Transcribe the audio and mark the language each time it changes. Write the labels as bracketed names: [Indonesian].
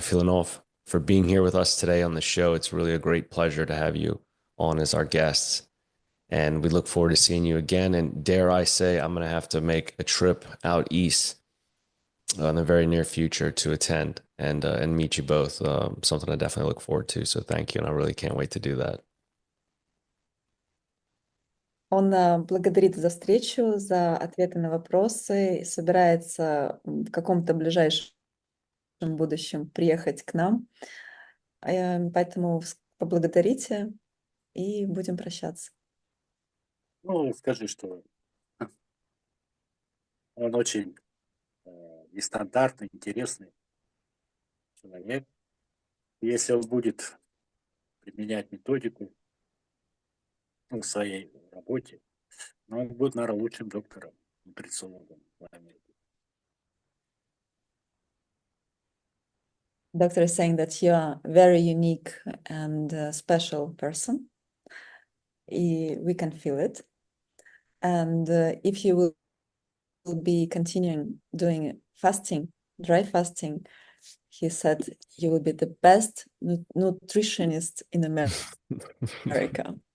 [English] Filonov, for being here with us today on the show. It's really a great pleasure to have you on as our guests. And we look forward to seeing you again. And dare I say, I'm going to have to make a trip out east in the very near future to attend and meet you both. Something I definitely look forward to. So thank you. And I really can't wait to do that. [Russian] Он благодарит за встречу, за ответы на вопросы, собирается в каком-то ближайшем будущем приехать к нам. Поэтому поблагодарите и будем прощаться. Ну, скажи, что он очень нестандартный, интересный человек. Если он будет применять методику в своей работе, он будет, наверное, лучшим доктором, нутрициологом в Америке. [English] Doctor is saying that you are a very unique and special person. We can feel it. And if you will be continuing doing fasting, dry fasting, he said you will be the best nutritionist in America.